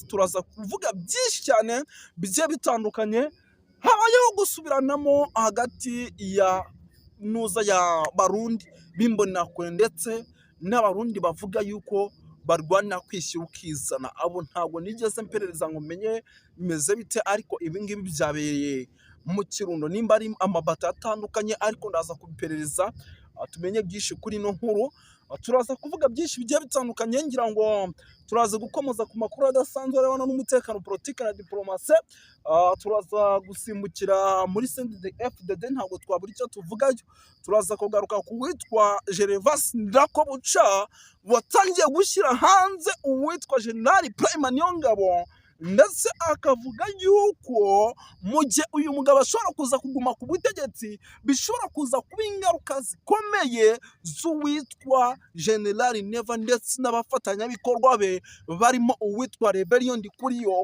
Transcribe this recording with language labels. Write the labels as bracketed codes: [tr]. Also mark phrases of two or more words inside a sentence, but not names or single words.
[rw] Turaza kuvuga byinshi cyane bigiye bitandukanye, habayeho gusubiranamo hagati ya nuza ya Barundi b'imbonakure ndetse n'Abarundi bavuga yuko barwana kwishyira ukizana. Abo ntabwo nigeze mperereza ngo menye bimeze bite, ariko ibi ngibi byabereye mu Kirundo, nimba ari amabata atandukanye, ariko ndaza kubiperereza tumenye byinshi kuri ino nkuru. Turaza kuvuga byinshi bigiye bitandukanye, ngira ngo turaza gukomeza ku makuru adasanzwe arebana n'umutekano, politiki na diplomasi. Turaza gusimbukira muri CNDD-FDD, ntabwo twabura icyo tuvugayo. Turaza kugaruka ku witwa Gervas Ndirakobuca watangiye gushyira hanze uwitwa General Prime Niyongabo ndetse akavuga yuko mu gihe uyu mugabo ashobora kuza kuguma ku butegetsi bishobora kuza kuba ingaruka zikomeye z'uwitwa General Neva ndetse n'abafatanyabikorwa be barimo uwitwa Rebellion Ndikuriyo.